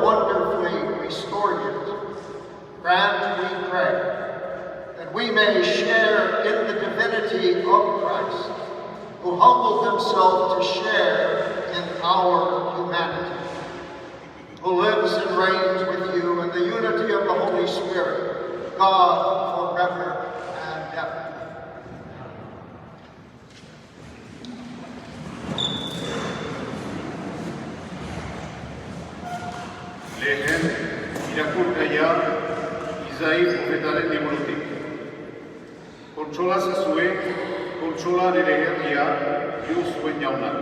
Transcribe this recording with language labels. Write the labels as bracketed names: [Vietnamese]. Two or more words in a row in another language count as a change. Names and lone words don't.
[English] wonderfully restored it, grant, we pray, that we may share in the divinity of Christ, who humbled himself to share in our humanity, who lives and reigns with you in the unity of the Holy Spirit, God, forever and ever. [Basque] Lehen, irakurgaia, Izai profetaren liburutik. Kontsola zazue, kontsola nire herria, dio zuen jaunak.